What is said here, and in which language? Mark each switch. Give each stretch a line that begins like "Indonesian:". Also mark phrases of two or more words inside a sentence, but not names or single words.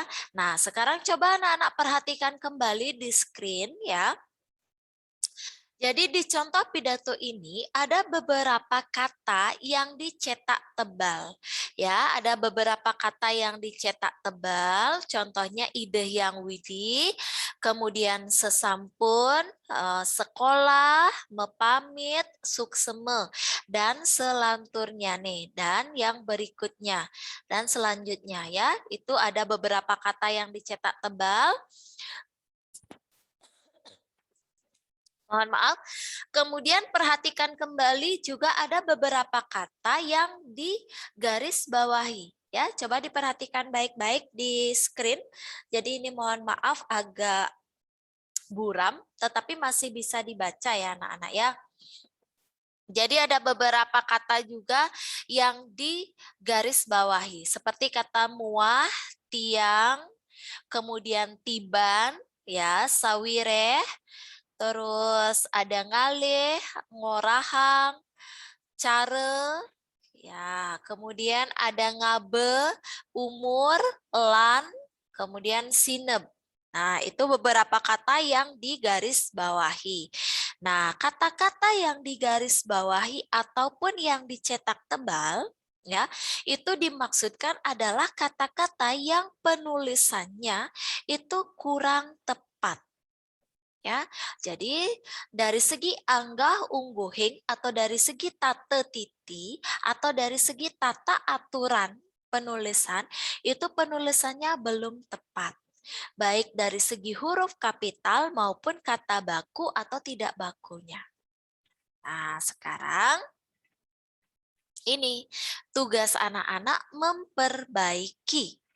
Indonesian: Nah, sekarang coba anak-anak perhatikan kembali di screen ya. Jadi di contoh pidato ini ada beberapa kata yang dicetak tebal. Ya, ada beberapa kata yang dicetak tebal, contohnya ide yang widi, kemudian sesampun, sekolah, mepamit, sukseme, dan selanturnya nih, dan yang berikutnya, dan selanjutnya ya, itu ada beberapa kata yang dicetak tebal. Mohon maaf. Kemudian perhatikan kembali juga ada beberapa kata yang digaris bawahi. Ya, coba diperhatikan baik-baik di screen. Jadi ini mohon maaf agak buram, tetapi masih bisa dibaca ya anak-anak ya. Jadi ada beberapa kata juga yang digaris bawahi. Seperti kata muah, tiang, kemudian tiban, ya, sawireh, terus ada ngalih, ngorahang, care, ya, kemudian ada ngabe, umur, lan, kemudian sineb. Nah, itu beberapa kata yang digaris bawahi. Nah, kata-kata yang digaris bawahi ataupun yang dicetak tebal, ya, itu dimaksudkan adalah kata-kata yang penulisannya itu kurang tepat. Ya, jadi dari segi anggah ungguhing atau dari segi tata titi atau dari segi tata aturan penulisan itu penulisannya belum tepat. baik dari segi huruf kapital maupun kata baku atau tidak bakunya. Nah, sekarang ini tugas anak-anak memperbaiki.